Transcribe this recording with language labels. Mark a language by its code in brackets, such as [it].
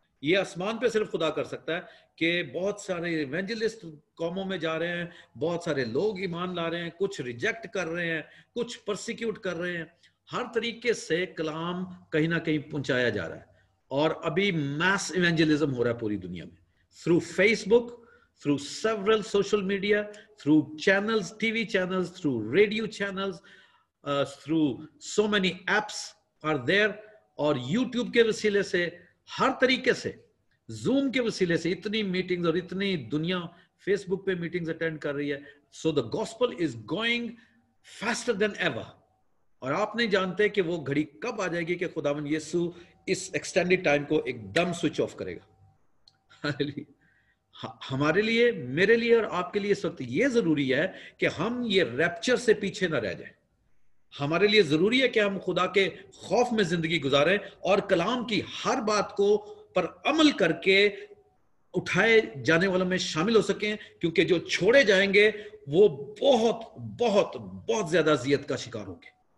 [hi] ये आसमान पे सिर्फ खुदा कर सकता है कि बहुत सारे इवेंजलिस्ट कौमों में जा रहे हैं, बहुत सारे लोग ईमान ला रहे हैं, कुछ रिजेक्ट कर रहे हैं, कुछ परसिक्यूट कर रहे हैं। हर तरीके से कलाम कहीं ना कहीं पहुंचाया जा रहा है। और अभी मैस इवेंजलिज्म हो रहा है पूरी दुनिया में, [en] Through Facebook, through several social media, through channels, TV channels, through radio channels, through so many apps are there. [hi] और YouTube के वसीले से, हर तरीके से, Zoom के वसीले से इतनी मीटिंग्स और इतनी दुनिया Facebook पे मीटिंग्स अटेंड कर रही है. [en] So the gospel is going faster than ever. [hi] और आप नहीं जानते कि वो घड़ी कब आ जाएगी कि खुदावन यीशु इस एक्सटेंडेड टाइम को एकदम स्विच ऑफ करेगा. हमारे लिए, मेरे लिए और आपके लिए इस वक्त ये जरूरी है कि हम ये रैप्चर से पीछे ना रह जाएं. हमारे लिए जरूरी है कि हम खुदा के खौफ में जिंदगी गुजारें और कलाम की हर बात को पर अमल करके उठाए जाने वालों में शामिल हो सकें, क्योंकि जो छोड़े जाएंगे वो बहुत बहुत बहुत ज्यादा अजियत का शिकार होंगे.